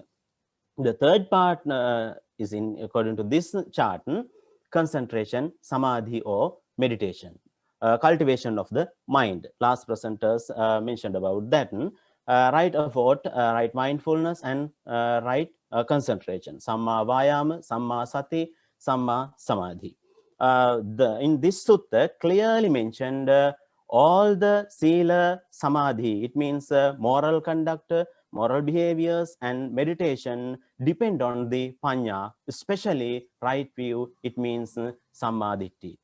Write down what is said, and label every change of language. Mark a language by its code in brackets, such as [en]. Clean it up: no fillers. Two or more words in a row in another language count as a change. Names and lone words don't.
[en] The third part is according to this chart, concentration, samadhi or meditation, cultivation of the mind. Last presenters mentioned about that. Right effort, right mindfulness, and right concentration. [pi] Samma vayama, samma sati, samma samadhi. [en] In this sutta clearly mentioned all the [pi] sila samadhi. [en] It means moral conduct, moral behaviors, and meditation depend on the paññā, especially right view. It means sammaditthi.